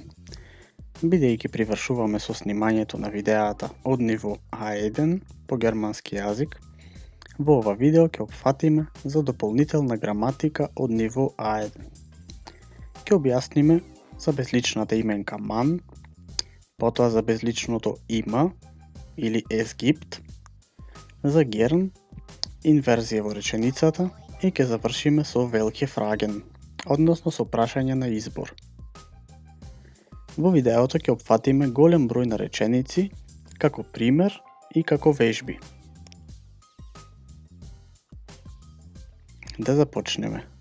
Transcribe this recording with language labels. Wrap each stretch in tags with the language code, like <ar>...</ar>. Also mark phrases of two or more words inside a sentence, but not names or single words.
<mk>Бидејќи привршуваме со снимањето на видеата од ниво А1 по германски јазик, во ова видео ќе опфатиме за дополнителна граматика од ниво А1. Ќе објасниме за безличната именка man, потоа за безличното има или</mk> <de>es gibt,</de> <mk>за gern, инверзија во реченицата и ќе завршиме со</mk> <de>welche Fragen,</de> <mk>односно со прашање на избор. Во видеото ќе опфатиме голем број на реченици, како пример и како вежби. Да започнеме.</mk>